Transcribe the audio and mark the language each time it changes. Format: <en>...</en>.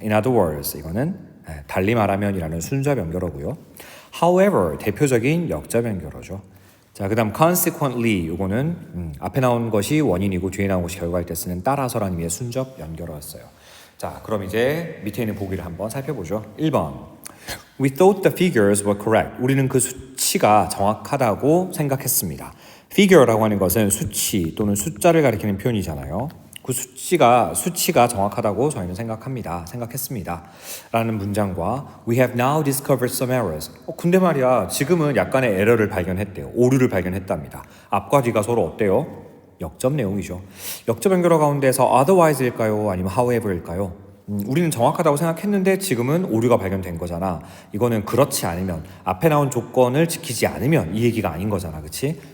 <ko>in other words, 이거는 달리 말하면 이라는 순접 연결어고요. however, 대표적인 역접 연결어죠. 자, 그 다음 consequently, 요거는 앞에 나온 것이 원인이고 뒤에 나온 것이 결과일 때 쓰는 따라서라는 의미의 순접 연결어였어요. 자, 그럼 이제 밑에 있는 보기를 한번 살펴보죠. 1번</ko> <en>We thought the figures were correct.</en> <ko>우리는 그 수치가 정확하다고 생각했습니다. figure라고 하는 것은 수치 또는 숫자를 가리키는 표현이잖아요. 그 수치가 정확하다고 저희는 생각했습니다. 라는 문장과</ko> <en>We have now discovered some errors.</en> <ko>근데 말이야, 지금은 약간의 에러를 발견했대요. 오류를 발견했답니다. 앞과 뒤가 서로 어때요? 역접 내용이죠. 역접 연결어 가운데서 otherwise일까요? 아니면 however일까요? 우리는 정확하다고 생각했는데 지금은 오류가 발견된 거잖아. 이거는 그렇지 않으면, 앞에 나온 조건을 지키지 않으면 이 얘기가 아닌 거잖아. 그치?</ko>